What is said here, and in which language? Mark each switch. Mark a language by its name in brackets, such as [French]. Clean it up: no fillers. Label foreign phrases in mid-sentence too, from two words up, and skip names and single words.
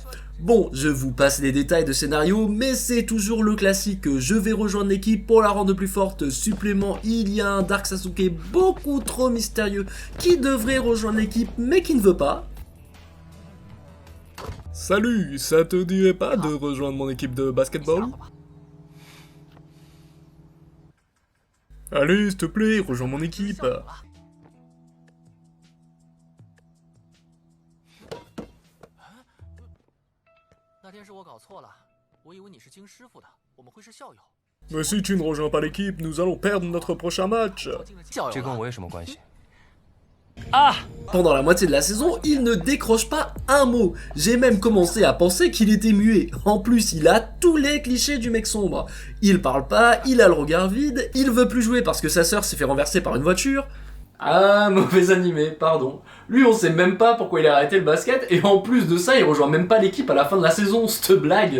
[French] Bon, je vous passe les détails de scénario, mais c'est toujours le classique, je vais rejoindre l'équipe pour la rendre plus forte, supplément, il y a un Dark Sasuke beaucoup trop mystérieux qui devrait rejoindre l'équipe mais qui ne veut pas. Salut, ça te dirait pas de rejoindre mon équipe de basketball ? Allez, s'il te plaît, rejoins mon équipe. [Chinese] 那天是我搞错了，我以为你是金师傅的，我们会是校友。 [French] Mais si tu ne rejoins pas l'équipe, nous allons perdre notre prochain match. [Chinese] 这跟我有什么关系？ [French] Pendant la moitié de la saison, il ne décroche pas un mot. J'ai même commencé à penser qu'il était muet. En plus, il a tous les clichés du mec sombre. Il parle pas, il a le regard vide, il veut plus jouer parce que sa sœur s'est fait renverser par une voiture. Ah, mauvais animé, pardon. Lui, on sait même pas pourquoi il a arrêté le basket, et en plus de ça, il rejoint même pas l'équipe à la fin de la saison, cette blague.